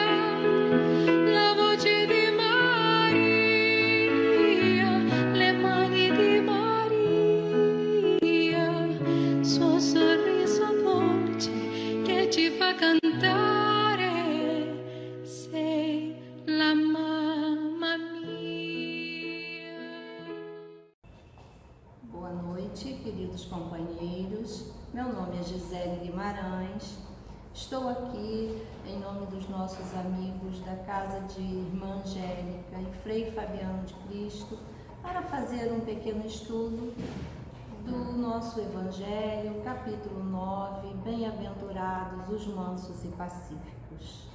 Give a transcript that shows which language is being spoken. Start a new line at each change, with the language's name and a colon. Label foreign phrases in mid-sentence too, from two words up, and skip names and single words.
Italian: La voce di Maria, le mani di Maria, suo sorriso dolce che ci fa cantare, sei la mamma mia.
Portuguese: Boa noite, queridos companheiros. Meu nome é Gisele Guimarães. Estou aqui em nome dos nossos amigos da Casa de Irmã Angélica e Frei Fabiano de Cristo para fazer um pequeno estudo do nosso Evangelho, capítulo 9, Bem-aventurados os mansos e pacíficos.